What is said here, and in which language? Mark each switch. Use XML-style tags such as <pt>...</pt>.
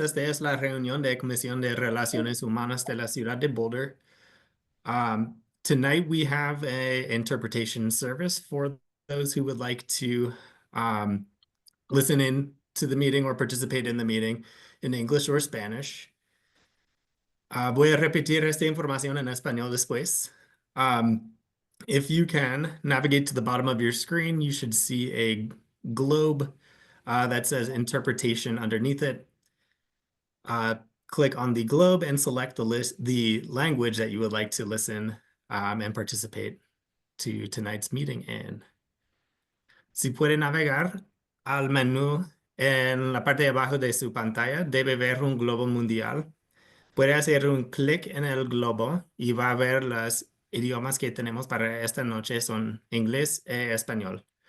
<es>Esta es la reunión de Comisión de Relaciones Humanas de la Ciudad de Boulder.</es> <en>Tonight we have a interpretation service for those who would like to listen in to the meeting or participate in the meeting in English or Spanish.</en> <es>Voy a repetir esta información en español después.</es> <en>If you can navigate to the bottom of your screen, you should see a globe that says interpretation underneath it. Click on the globe and select the language that you would like to listen and participate to tonight's meeting in.</en> <es>Si puede navegar al menú en la parte de abajo de su pantalla, debe ver un globo mundial. Puede hacer un clic en el globo y va a ver los idiomas que tenemos para esta noche son inglés e español.</es>